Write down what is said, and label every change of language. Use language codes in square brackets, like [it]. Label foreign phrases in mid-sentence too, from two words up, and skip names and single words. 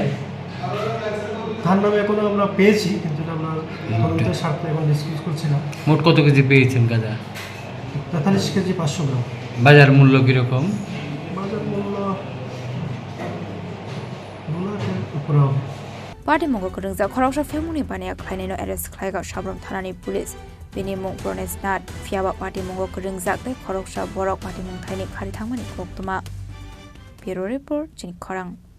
[bn] তার নামে এখনো আমরা পেয়েছি, কিন্তু আমরা তদন্তের স্বার্থে এখন ডিসকাস করছি না। মোট কত কেজি পেয়েছেন গাঁজা? 43 কেজি 500 গ্রাম। বাজার মূল্য কীরকম? বাজার মূল্য 2 লাখের উপরে হবে। [brx] पार्टी मंगल रंजा खरौसा फेमुनि बानिया खाइनेनो एरेस्ट खालायगा साब्रम थानानि पुलिस बिनि मुं प्रनेश नाथ फियाबा पार्टी मंगल रंजाकले खरौसा बरक पार्टी मुं थाइनि खारि थांमानि खक्तमा [en] bureau report [brx] चिनि खरां।